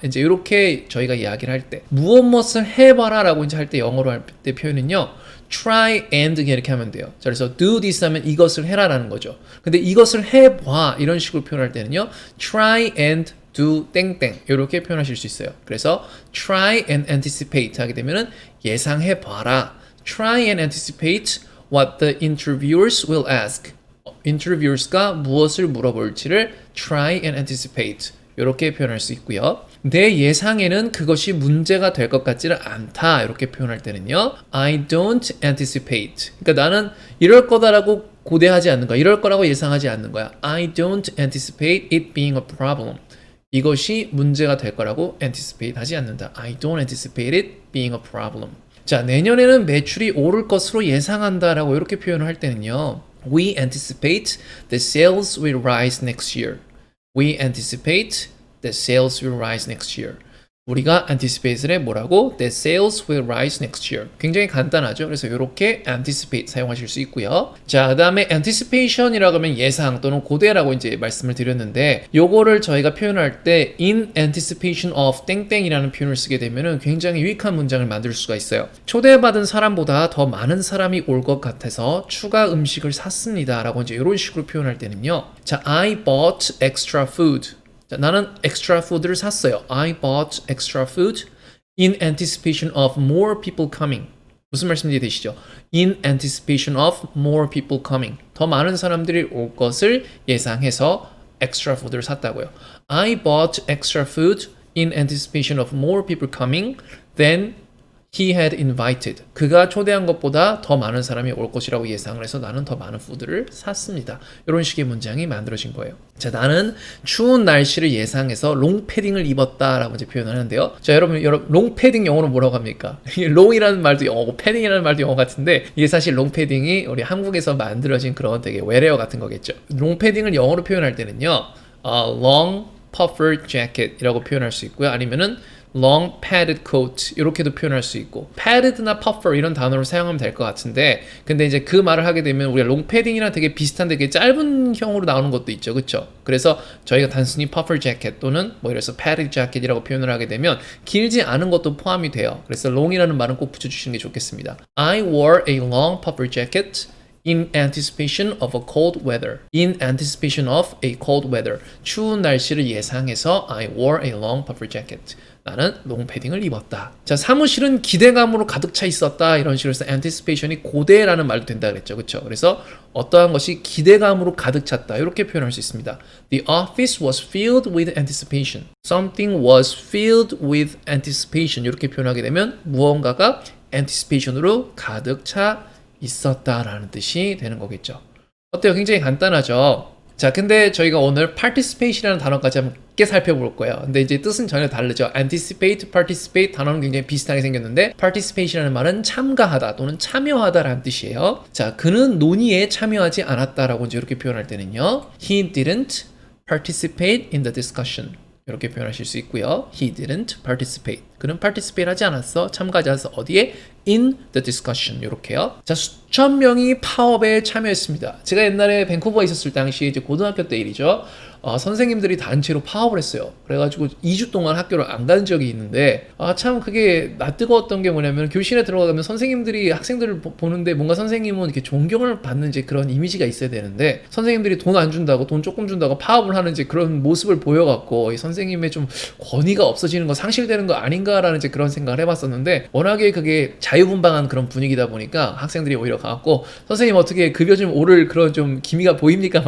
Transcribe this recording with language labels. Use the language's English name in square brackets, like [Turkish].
[Korean] 이제 이렇게 저희가 이야기를 할 때 무엇을 해봐라 라고 이제 할 때 영어로 할 때 표현은요, try and 이렇게 하면 돼요. 자, 그래서 [English] do this [Korean] 하면 이것을 해라라는 거죠. 근데 이것을 해봐 이런 식으로 표현할 때는요, [English] try and do [Korean] 땡땡 이렇게 표현하실 수 있어요. 그래서 [English] try and anticipate [Korean] 하게 되면은 예상해 봐라. [English] try and anticipate what the interviewers will ask. [Korean] interviewers가 무엇을 물어볼지를 [English] try and anticipate [Korean] 이렇게 표현할 수 있고요. 내 예상에는 그것이 문제가 될 것 같지는 않다 이렇게 표현할 때는요, [English] I don't anticipate. [Korean] 그러니까 나는 이럴 거다라고 고대하지 않는 거야. 이럴 거라고 예상하지 않는 거야. [English] I don't anticipate it being a problem. [Korean] 이것이 문제가 될 거라고 anticipate 하지 않는다. [English] I don't anticipate it being a problem. [Korean] 자, 내년에는 매출이 오를 것으로 예상한다라고 이렇게 표현을 할 때는요, [English] We anticipate the sales will rise next year. We anticipate that sales will rise next year. [Korean] 우리가 anticipate를 뭐라고? [English] That sales will rise next year. [Korean] 굉장히 간단하죠. 그래서 이렇게 anticipate 사용하실 수 있고요. 자, 그 다음에 anticipation이라고 하면 예상 또는 고대라고 이제 말씀을 드렸는데, 요거를 저희가 표현할 때 [English] in anticipation of [Korean] 땡땡이라는 표현을 쓰게 되면은 굉장히 유익한 문장을 만들 수가 있어요. 초대받은 사람보다 더 많은 사람이 올 것 같아서 추가 음식을 샀습니다 라고 이제 이런 식으로 표현할 때는요, 자, [English] I bought extra food. [Korean] 자, 나는 extra food를 샀어요. [English] I bought extra food in anticipation of more people coming. [Korean] 무슨 말씀인지 되시죠? [English] In anticipation of more people coming. [Korean] 더 많은 사람들이 올 것을 예상해서 extra food를 샀다고요. [English] I bought extra food in anticipation of more people coming. Then He had invited. [Korean] 그가 초대한 것보다 더 많은 사람이 올 것이라고 예상을 해서 나는 더 많은 푸드를 샀습니다. 이런 식의 문장이 만들어진 거예요. 자, 나는 추운 날씨를 예상해서 롱패딩을 입었다라고 이제 표현을 하는데요. 자, 여러분 롱패딩 영어로 뭐라고 합니까? 롱이라는 말도 영어고 패딩이라는 말도 영어 같은데 이게 사실 롱패딩이 우리 한국에서 만들어진 그런 되게 외래어 같은 거겠죠. 롱패딩을 영어로 표현할 때는요. long puffer jacket이라고 표현할 수 있고요. 아니면은 [English] long padded coat [Korean] 이렇게도 표현할 수 있고 padded나 puffer 이런 단어를 사용하면 될 것 같은데 근데 이제 그 말을 하게 되면 우리가 long padding이랑 되게 비슷한 되게 짧은 형으로 나오는 것도 있죠, 그렇죠? 그래서 저희가 단순히 puffer jacket 또는 뭐 이래서 padded jacket이라고 표현을 하게 되면 길지 않은 것도 포함이 돼요. 그래서 long이라는 말은 꼭 붙여주시는 게 좋겠습니다. [English] I wore a long puffer jacket in anticipation of a cold weather. In anticipation of a cold weather. [Korean] 추운 날씨를 예상해서 [English] I wore a long puffer jacket. [Korean] 나는 롱패딩을 입었다. 자, 사무실은 기대감으로 가득 차 있었다. 이런 식으로 해서 anticipation이 고대라는 말도 된다 그랬죠. 그렇죠? 그래서 어떠한 것이 기대감으로 가득 찼다. 이렇게 표현할 수 있습니다. [English] The office was filled with anticipation. Something was filled with anticipation. [Korean] 이렇게 표현하게 되면 무언가가 anticipation으로 가득 차 있었다라는 뜻이 되는 거겠죠. 어때요? 굉장히 간단하죠? 자, 근데 저희가 오늘 participate이라는 단어까지 함께 살펴볼 거예요. 근데 이제 뜻은 전혀 다르죠. anticipate, participate 단어는 굉장히 비슷하게 생겼는데 participate이라는 말은 참가하다 또는 참여하다라는 뜻이에요. 자, 그는 논의에 참여하지 않았다라고 이제 이렇게 표현할 때는요. [English] He didn't participate in the discussion. [Korean] 이렇게 표현하실 수 있고요. [English] He didn't participate. [Korean] 그는 participate 하지 않았어. 참가하지 않았어. 어디에? [English] In the discussion. [Korean] 이렇게요. 자, 수천 명이 파업에 참여했습니다. 제가 옛날에 밴쿠버에 있었을 당시 이제 고등학교 때 일이죠. 선생님들이 단체로 파업을 했어요. 그래가지고 2주 동안 학교를 안 간 적이 있는데 참 그게 낯뜨거웠던 게 뭐냐면 교실에 들어가면 선생님들이 학생들을 보는데 뭔가 선생님은 이렇게 존경을 받는 이제 그런 이미지가 있어야 되는데 선생님들이 돈 안 준다고 돈 조금 준다고 파업을 하는 이제 그런 모습을 보여갖고 이 선생님의 좀 권위가 없어지는 거 상실되는 거 아닌가라는 이제 그런 생각을 해봤었는데 워낙에 그게 자유분방한 그런 분위기다 보니까 학생들이 오히려 가갖고 선생님 어떻게 급여 좀 오를 그런 좀 기미가 보입니까?